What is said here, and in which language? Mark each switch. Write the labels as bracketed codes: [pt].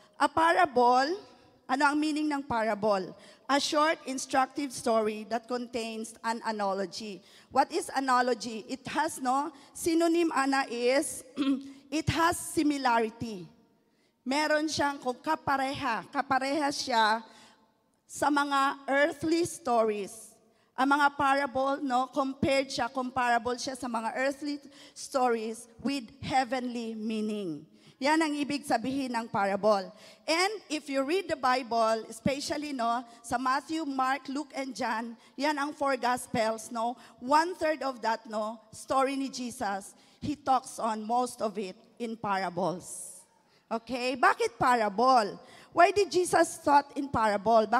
[tl] A parable, ano ang meaning ng parable? [en] A short, instructive story that contains an analogy. What is analogy? It has, no, synonym, ana, is, it has similarity. [tl] Meron siyang kung kapareha siya sa mga earthly stories. Ang mga parable, no, comparable siya sa mga [en] earthly stories with heavenly meaning. [tl] Yan ang ibig sabihin ng parable. [en] And if you read the Bible, especially, no, sa Matthew, Mark, Luke, and John, yan ang 4 Gospels, no, 1/3 of that, no, story ni Jesus, he talks on most of it in parables. Okay? [tl] Bakit parable? [en] Why did Jesus taught in parable?